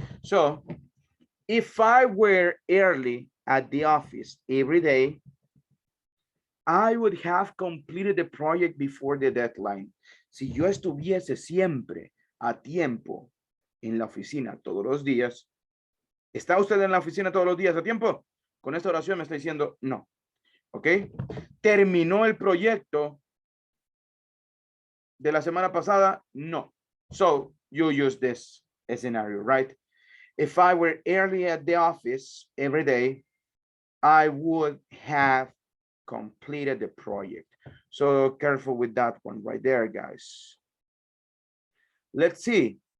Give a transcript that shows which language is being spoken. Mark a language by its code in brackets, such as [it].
[en] So if I were early at the office every day, I would have completed the project before the deadline. [es] Si yo estuviese siempre a tiempo en la oficina todos los días, ¿está usted en la oficina todos los días a tiempo? Con esta oración me está diciendo no. ¿Ok? ¿Terminó el proyecto de la semana pasada? [en] No. So you use this scenario, right? If I were early at the office every day, I would have completed the project. So careful with that one right there, guys. Let's see.